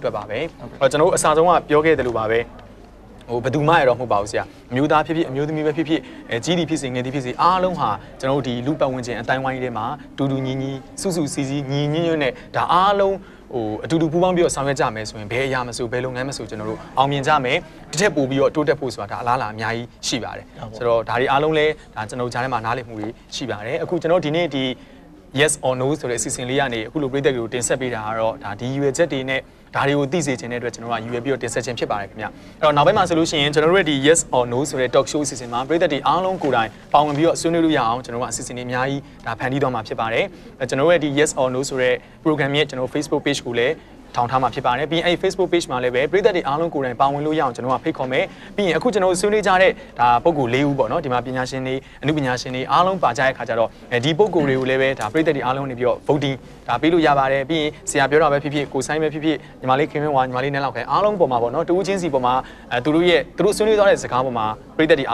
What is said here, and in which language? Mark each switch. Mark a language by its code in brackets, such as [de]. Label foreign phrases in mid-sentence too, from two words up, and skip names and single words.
[my] အတွက်ပါပဲကျွန်တော်တို့အစားဆုံးကပြောခဲ့တယ်လို့ပါပဲဟိုဘယ်သူမှရတော့မဟုတ်ပါဘူးဆရာအမျိုးသားဖြစ်ဖြစ်အမျိုးသမီးပဲဖြစ်ဖြစ်ကြီးဒီဖြစ်စေငယ်ဒီဖြစ်စေအားလုံးဟာကျွန်တော်တို့ဒီလူပတ်ဝန်းကျင်အတိုင်းဝိုင်းထဲမှာတူတူညီညီစုစုစည်းစည်းညီညီညွတ်နဲ့ဒါအားလုံးဟိုအတူတူပူးပေါင်းပြီးတော့ဆောင်ရွက်ကြမယ်ဆိုရင်ဘယ်အရာမဆိုဘယ်လုပ်ငန်းမဆိုကျွန်တော်တို့အောင်မြင်ကြမယ်တစ်ထက်ပိုပြီးတော့တိုးတက်ဖို့ဆိုတာဒါအလားအလာအများကြီးရှိပါတယ်ဆိုတော့ဒါတွေအားလုံးလဲဒါကျွန်တော်ကြားထဲမှာနားလည်မှုတွေရှိပါတယ်အခုကျွန်တော်ဒီ နေ့ဒီ [en] yes or no [my] ဆိုတဲ့အစီအစဉ်လေးကနေအခုလိုပြည်သက်တွေကိုတင်ဆက်ပေးတာကတော့ဒါဒီရွေချက်တွေနဲ့ဒါတွေကိုသိစေချင်တဲ့အတွက်ကျွန်တော်ကရွေပြီးတော့တင်ဆက်ခြင်းဖြစ်ပါတယ်ခင်ဗျအဲ့တော့နောက်ပိုင်းမှာဆိုလို့ရှိရင်ကျွန်တော်တို့ရဲ့ဒီ [en] yes or no [my] ဆိုတဲ့ [en] talk show [my] အစီအစဉ်မှာပြည်သက်တွေအားလုံးကိုယ်တိုင်ပါဝင်ပြီးတော့ဆွေးနွေးလို့ရအောင်ကျွန်တော်ကအစီအစဉ်တွေအများကြီးဒါဖန်တီးတော့မှာဖြစ်ပါတယ်ကျွန်တော်တို့ရဲ့ဒီ [en] yes or no [my] ဆိုတဲ့ program ရဲ့ကျွန်တော် Facebook page ကိုလည်းထောင်ထားမှာဖြစ်ပါတယ်ပြီးရင်အဲ့ Facebook page မှာလည်းပဲပြည်သက်တွေအားလုံးကိုယ်တိုင်ပါဝင်လို့ရအောင်ကျွန်တော်ကဖိတ်ခေါ်မယ်ပြီးရင်အခုကျွန်တော်ဆွေးနွေးကြတဲ့ဒါပုံကို၄ဦးပေါ့နော်ဒီမှာပညာရှင်တွေအမှုပညာရှင်တွေအားလုံးပါကြတဲ့ခါကျတော့ဒီပုံကိုတွေကို လည်းပဲဒါပြည်သက်တွေအားလုံးနေပြီးတော့ voting ဒါပေးလို့ရပါတယ်ပြီးရင်ဆရာပြောတာပဲဖြစ်ဖြစ်ကိုဆိုင်ပဲဖြစ်ဖြစ်ညီမလေးခင်မင်းဝါညီမလေးနဲ့လောက်ခဲအားလုံးပေါ်မှာပေါ့နော်တူးချင်းစီပေါ်မှာသူတို့ဆွေးနွေးသွားတဲ့စကားပေါ်မှာပြည်သက်တွေ